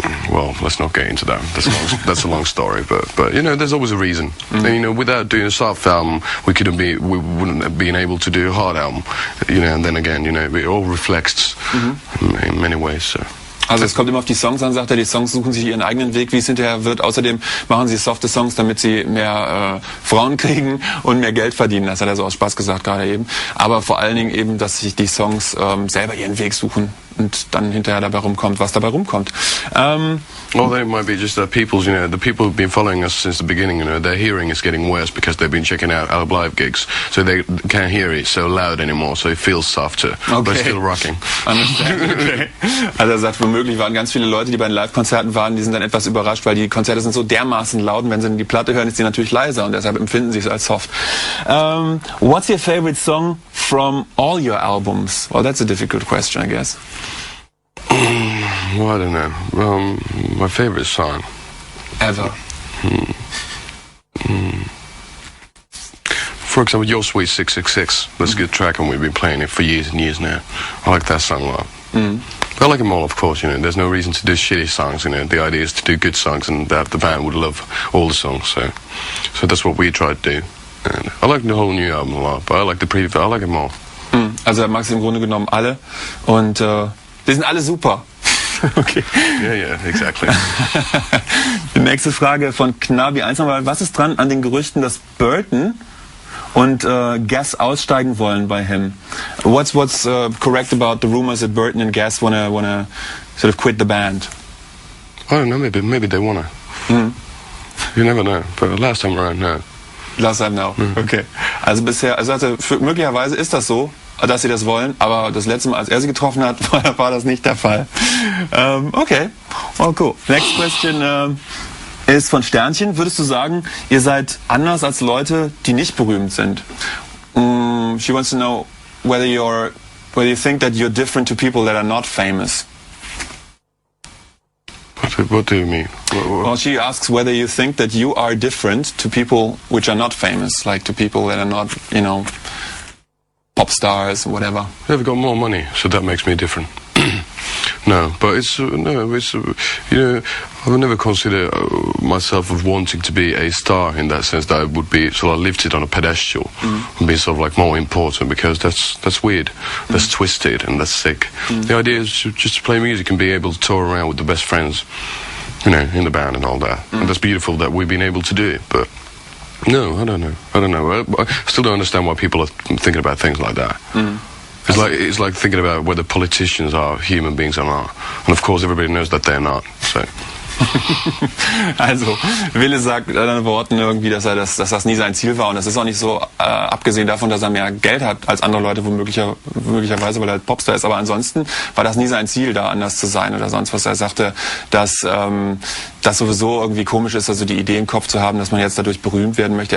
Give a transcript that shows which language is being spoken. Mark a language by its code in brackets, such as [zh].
[en] Well, let's not get into that. That's a long story, but there's always a reason. And without doing a soft album, we wouldn't have been able to do a hard album. And then again, it all reflects in many ways. So. [de] Also es kommt immer auf die Songs an, sagt er, die Songs suchen sich ihren eigenen Weg, wie es hinterher wird. Außerdem machen sie softe Songs, damit sie mehr Frauen kriegen und mehr Geld verdienen. Das hat er so aus Spaß gesagt gerade eben. Aber vor allen Dingen eben, dass sich die Songs selber ihren Weg suchen und dann hinterher dabei rumkommt, was dabei rumkommt. [en] Well, they might be just the people who've been following us since the beginning, their hearing is getting worse because they've been checking out our live gigs. So they can't hear it so loud anymore, so it feels softer, but still rocking. Okay. [de] Also er sagt, womöglich waren ganz viele Leute, die bei den Live-Konzerten waren, die sind dann etwas überrascht, weil die Konzerte sind so dermaßen laut, und wenn sie die Platte hören, ist die natürlich leiser, und deshalb empfinden sie es als soft. [en] What's your favorite song from all your albums? Well, that's a difficult question, I guess. Well, I don't know. My favorite song ever. For example, Your Sweet 666. That's a good track, and we've been playing it for years and years now. I like that song a lot. I like them all, of course. There's no reason to do shitty songs. The idea is to do good songs, and that the band would love all the songs. So that's what we try to do. And I like the whole new album a lot, but I like the previous. I like them all. [de] Also er mag sie im Grunde genommen alle, und die sind alle super. [en] Okay. Yeah, exactly. [de] Die nächste Frage von Knabi 1 nochmal. Was ist dran an den Gerüchten, dass Burton und Guess aussteigen wollen bei Him? [en] What's correct about the rumors that Burton and Guess wanna sort of quit the band? I don't know. Maybe they wanna. You never know. But last time around, no. Last time now. Okay. [de] Also bisher, möglicherweise ist das so, dass sie das wollen, aber das letzte Mal, als er sie getroffen hat, war das nicht der Fall. Okay. Oh, cool. [en] Next question [de] ist von Sternchen. Würdest du sagen, ihr seid anders als Leute, die nicht berühmt sind? [en] She wants to know, whether you think that you're different to people that are not famous. What do you mean? Well, she asks whether you think that you are different to people which are not famous, like to people that are not, pop stars or whatever. They've got more money, so that makes me different. No, but I would never consider myself of wanting to be a star in that sense, that I would be sort of lifted on a pedestal and be sort of like more important, because that's weird, that's twisted, and that's sick. The idea is just to play music and be able to tour around with the best friends, in the band and all that. And that's beautiful that we've been able to do it, but no, I don't know. I still don't understand why people are thinking about things like that. It's like thinking about whether politicians are human beings or not. And of course everybody knows that they're not. So. [de] Also, Ville sagt in anderen Worten irgendwie, dass das nie sein Ziel war, und das ist auch nicht so, abgesehen davon, dass er mehr Geld hat als andere Leute, möglicherweise, weil er halt Popstar ist, aber ansonsten war das nie sein Ziel, da anders zu sein oder sonst was. Er sagte, dass das sowieso irgendwie komisch ist, also die Idee im Kopf zu haben, dass man jetzt dadurch berühmt werden möchte.